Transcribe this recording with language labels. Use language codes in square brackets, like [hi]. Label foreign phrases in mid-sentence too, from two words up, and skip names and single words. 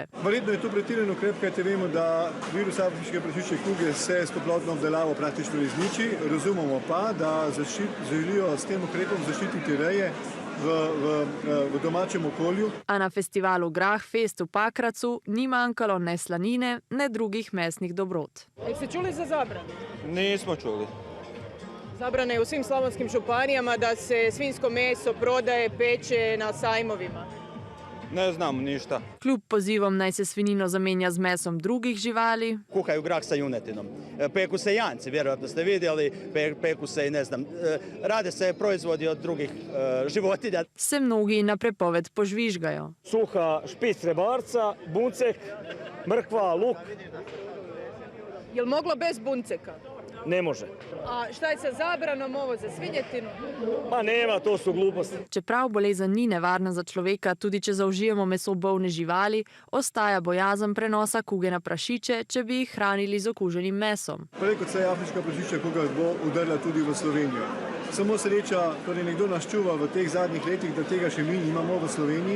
[sl] Verjetno je to pretiran ukrep, kajti vemo, da virus afriške prašičje kuge se s toplotno obdelavo praktično izniči. Razumemo pa, da želijo s tem ukrepom zaščititi reje v domačem okolju. A na festivalu Grahfest v Pakracu ni manjkalo ne slanine, ne drugih mesnih dobrot. [hr] Ste čuli za zabranu? Nismo čuli. Zabrana je u svim slavonskim županijama da se svinjsko meso prodaje, peče na sajmovima. Ne znamo ništa. [sl] Kljub pozivom naj se svinjino zamenja z mesom drugih živali, [hr] kuhaju grah sa junetinom. Peku se janci, vjerojatno ste vidjeli, peku se i ne znam, rade se proizvodi od drugih životinja. [sl] se mnogi na prepoved požvižgajo. [hr] Suha špic rebarca, buncek, mrkva, luk. Jel moglo bez bunceka? Ne može. A šta je sa zabranom ovo za svinjetinu? Pa nema, to su gluposti. [sl] Čeprav bolezen ni nevarna za človeka, tudi če zaužijemo meso bolne živali, ostaja bojazen prenosa kuge na prašiče, če bi jih hranili z okuženim mesom. Prej kot se je afriška prašičja kuga bo udarila tudi v Slovenijo. Samo sreča, torej nekdo nas čuva v teh zadnjih letih, da tega še mi nimamo v Sloveniji.